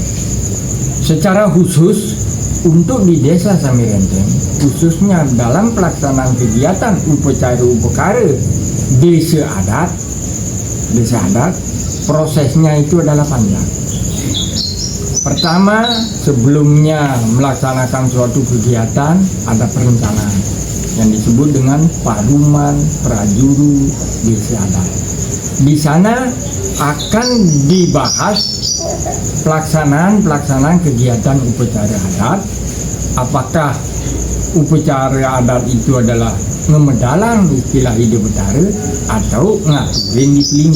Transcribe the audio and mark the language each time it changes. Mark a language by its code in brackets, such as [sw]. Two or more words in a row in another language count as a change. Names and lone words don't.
[id] Secara khusus untuk di Desa Samirenteng, khususnya dalam pelaksanaan kegiatan upacara desa adat, prosesnya itu adalah panjang. Pertama, sebelumnya melaksanakan suatu kegiatan ada perencanaan yang disebut dengan paduman prajuru desa adat. Di sana akan dibahas pelaksanaan kegiatan upacara adat. Apakah upacara adat itu adalah ngemedalang istilah hidup betara atau ngaturin di pelingi.